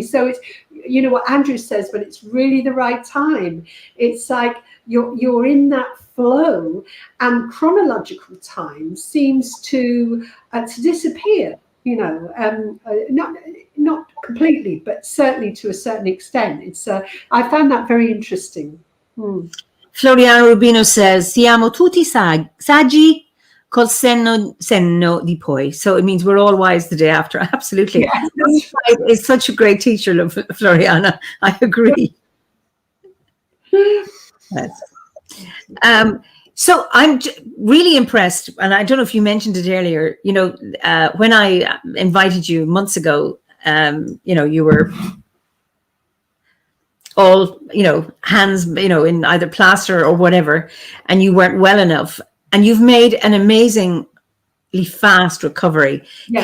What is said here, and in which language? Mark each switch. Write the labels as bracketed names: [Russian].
[English] So it's, what Andrew says, when it's really the right time, it's like you're in that flow, and chronological time seems to disappear. Not completely, but certainly to a certain extent. It's I found that very interesting. [Italian] Floriano Rubino says, siamo tutti saggi col senno di poi. [English] So it means we're all wise the day after. Absolutely. Yes. It's such a great teacher, Floriana. I agree. Yes. So I'm really impressed, and I don't know if you mentioned it earlier, when I invited you months ago, you were all, hands, in either plaster or whatever, and you weren't well enough, and you've made an amazingly fast recovery. Yes.